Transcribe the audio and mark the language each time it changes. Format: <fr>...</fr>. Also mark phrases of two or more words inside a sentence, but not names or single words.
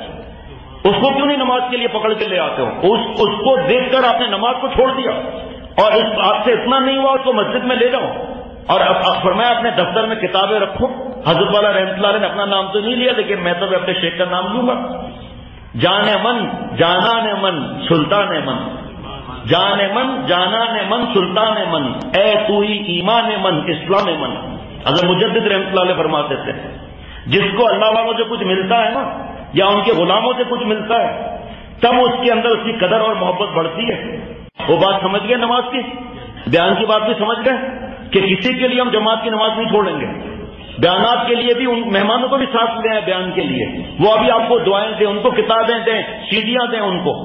<ur>اس کو کیوں نہیں نماز کے لیے پکڑ کے لے آتے ہو؟ اس کو دیکھ کر آپ نے نماز کو چھوڑ دیا، اور آپ سے اتنا نہیں ہوا اس کو مسجد میں لے جاؤ، اور اب فرمایا اپنے دفتر میں کتابیں رکھو۔ حضرت والا</ur> <ar>رحمۃ اللہ علیہ</ar> <ur>نے اپنا نام تو نہیں لیا، لیکن میں تو اپنے شیخ کا نام لوں گا۔</ur> <fa>جان من جانان من سلطان من، جان من جانان من سلطان من، اے تو ہی ایمان من اسلام من۔</fa> <ur>حضرت مجدد</ur> <ar>رحمۃ اللہ علیہ</ar> <ur>فرماتے تھے جس کو اللہ والوں سے کچھ ملتا ہے نا، یا ان کے غلاموں سے کچھ ملتا ہے، تب اس کے اندر اس کی قدر اور محبت بڑھتی ہے۔ وہ بات سمجھ گئے نماز کی، بیان کی بات بھی سمجھ گئے کہ کسی کے لیے ہم جماعت کی نماز نہیں چھوڑیں گے، بیانات کے لیے بھی ان مہمانوں کو بھی ساتھ لے آئے، بیان کے لیے وہ ابھی آپ کو دعائیں دیں، ان کو کتابیں دیں، سیڑھیاں دیں ان کو۔</ur>